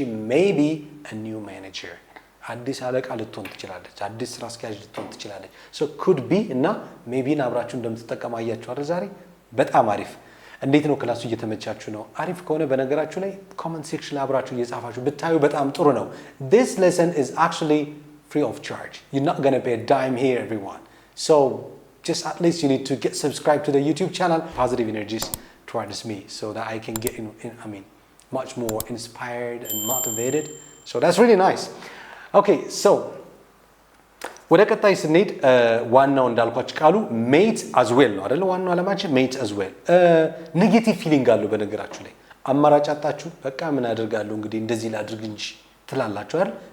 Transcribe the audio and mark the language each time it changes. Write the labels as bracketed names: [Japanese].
[English] may be a new manager [Amharic] አዲስ አለቃ ልትሆን ትችላለች አዲስ ስራ አስኪያጅ ልትሆን ትችላለች [English] so could be [Amharic] እና [English] maybe [Amharic] አብራችሁ እንደምትጠቀሙ አያችሁ አይደል ዛሬ በጣም አሪፍ እንዴት ነው ክላሱ እየተመቻችሁ ነው? አሪፍ ከሆነ በነገራችሁ ላይ ኮመንት ሴክሽን ላይ አብራችሁ እየጻፋችሁ ብታዩ በጣም ጥሩ ነው። [English] This lesson is actually free of charge. You're not going to pay a dime here, everyone. So just at least you need to get subscribed to the YouTube channel, positive energies towards me, so that I can get much more inspired and motivated. So that's really nice. Okay, so [Amharic] ወደ ቀጣይ ስንሄድ ዋናው እንዳልኳችሁ ቃሉ [English] mate as well [Amharic] ነው አይደል? ዋናው ዓላማችን [English] mate as well [Amharic] ኔጌቲቭ ፊሊንግ አለው በነገራችሁ ላይ አማራጭ አጣችሁ በቃ ምን አደርጋለሁ እንግዲህ እንደዚህ ላድርግ እንጂ ትላላችሁ አይደል?